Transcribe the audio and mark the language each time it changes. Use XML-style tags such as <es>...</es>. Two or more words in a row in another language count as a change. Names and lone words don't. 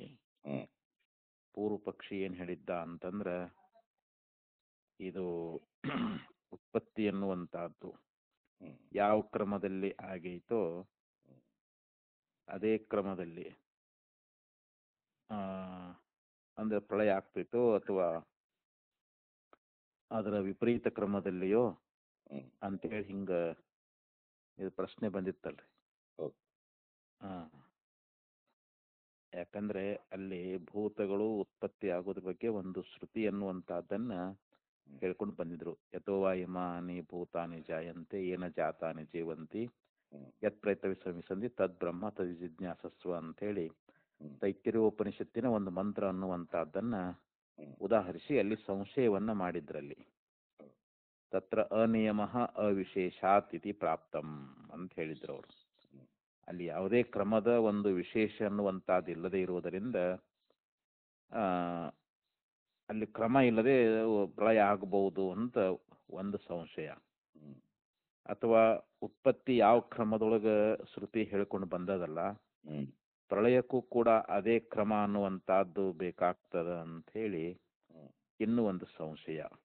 <kn>ಪೂರ್ವ ಪಕ್ಷಿ ಏನು ಹೇಳಿದ್ದ ಅಂತಂದ್ರೆ, ಇದು ಉತ್ಪತ್ತಿ ಎನ್ನುವಂಥದ್ದು ಯಾವ ಕ್ರಮದಲ್ಲಿ ಆಗೈತೋ ಅದೇ ಕ್ರಮದಲ್ಲಿ ಅಂದ್ರೆ ಪ್ರಳಯ ಆಗ್ತೈತೋ ಅಥವಾ ಅದರ ವಿಪರೀತ ಕ್ರಮದಲ್ಲಿಯೋ ಅಂತೇಳಿ ಹಿಂಗ ಇದು ಪ್ರಶ್ನೆ ಬಂದಿತ್ತಲ್ರಿ. ಯಾಕಂದ್ರೆ ಅಲ್ಲಿ ಭೂತಗಳು ಉತ್ಪತ್ತಿ ಆಗೋದ್ರ ಬಗ್ಗೆ ಒಂದು ಶ್ರುತಿ ಅನ್ನುವಂತಹದ್ದನ್ನ ಹೇಳ್ಕೊಂಡು ಬಂದಿದ್ರು.</kn> <sa>ಯಥೋವಾ ಇಮಾನಿ ಭೂತಾನಿ ಜಾಯಂತೆ ಏನ ಜಾತಾನಿ ಜೀವಂತಿ ಯತ್ ಪ್ರಯತ್ನ ವಿಸಂದಿ ತದ್ ಬ್ರಹ್ಮ ತದ್ ಜಿಜ್ಞಾಸಸ್ವ</sa> <kn>ಅಂತೇಳಿ ತೈತ್ತಿರೀಯೋಪನಿಷತ್ತಿನ ಒಂದು ಮಂತ್ರ ಅನ್ನುವಂತಹದ್ದನ್ನ ಉದಾಹರಿಸಿ ಅಲ್ಲಿ ಸಂಶಯವನ್ನ ಮಾಡಿದ್ರಲ್ಲಿ.</kn> <sa>ತತ್ರ ಅನಿಯಮ ಅವಿಶೇಷಾತ್ ಇತಿ ಪ್ರಾಪ್ತಂ</sa> <kn>ಅಂತ ಹೇಳಿದ್ರು ಅವರು. ಅಲ್ಲಿ ಯಾವುದೇ ಕ್ರಮದ ಒಂದು ವಿಶೇಷ ಅನ್ನುವಂಥದ್ದು ಇಲ್ಲದೆ ಇರುವುದರಿಂದ ಅಲ್ಲಿ ಕ್ರಮ ಇಲ್ಲದೆ ಪ್ರಳಯ ಆಗಬಹುದು ಅಂತ ಒಂದು ಸಂಶಯ. ಅಥವಾ ಉತ್ಪತ್ತಿ ಯಾವ ಕ್ರಮದೊಳಗೆ ಶ್ರುತಿ ಹೇಳ್ಕೊಂಡು ಬಂದದಲ್ಲ, ಪ್ರಳಯಕ್ಕೂ ಕೂಡ ಅದೇ ಕ್ರಮ ಅನ್ನುವಂಥದ್ದು ಬೇಕಾಗ್ತದ ಅಂತ ಹೇಳಿ ಇನ್ನೂ ಒಂದು ಸಂಶಯ.</kn>